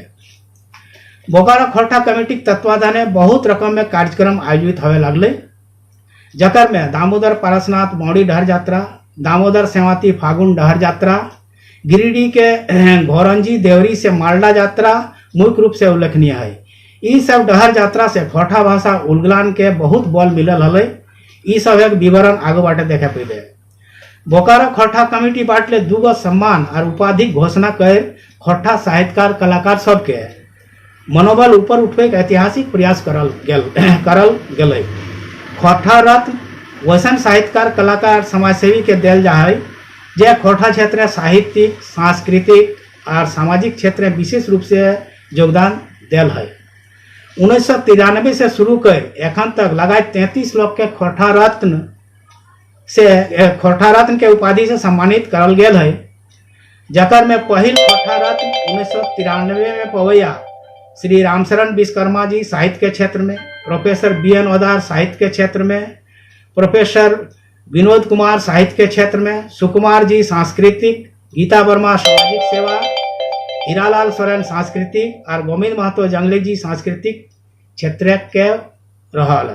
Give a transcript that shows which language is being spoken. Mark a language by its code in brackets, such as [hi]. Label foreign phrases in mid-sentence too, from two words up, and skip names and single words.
[mag] बोकारो खोरठा कमेटी के तत्वाधान बहुत रकम में कार्यक्रम आयोजित होवे लगले, जकर में दामोदर पारसनाथ मौड़ी डहर यात्रा, दामोदर सेवाती फागुन डहर यात्रा, गिरिडीह के घोरंजी देवरी से मालडा यात्रा मुख्य रूप से उल्लेखनीय है। ई सब डहर यात्रा से खोरठा भाषा उल्गुलान के बहुत बल मिलल हले। ई सब एक विवरण आगे बाटे देखे पड़े। बोकारो खोरठा कमेटी बाटले 2 गो सम्मान और उपाधि घोषणा कर खोरठा साहित्यकार कलाकार सबके मनोबल ऊपर उठवे के ऐतिहासिक प्रयास करल गेल। खोरठा रत्न वैसन साहित्यकार कलाकार समाजसेवी के देल जा है, जे खोरठा क्षेत्र साहित्यिक, सांस्कृतिक और सामाजिक क्षेत्र में विशेष रूप से योगदान देल है। 1993 से शुरू कर एखन तक लगातार 33 लोग के खोरठा रत्न के उपाधि से सम्मानित करल गेल है, जकर में पहिल खोरठा रत्न 1993 में पवैया श्री रामशरण विश्वकर्मा जी साहित्य के क्षेत्र में, प्रोफेसर बीएन ओहदार साहित्य के क्षेत्र में, प्रोफेसर विनोद कुमार साहित्य के क्षेत्र में, सुकुमार जी सांस्कृतिक, गीता वर्मा सामाजिक सेवा, हीरालाल सोरेन सांस्कृतिक और गोविंद महतो जंगली जी सांस्कृतिक क्षेत्र के रहल।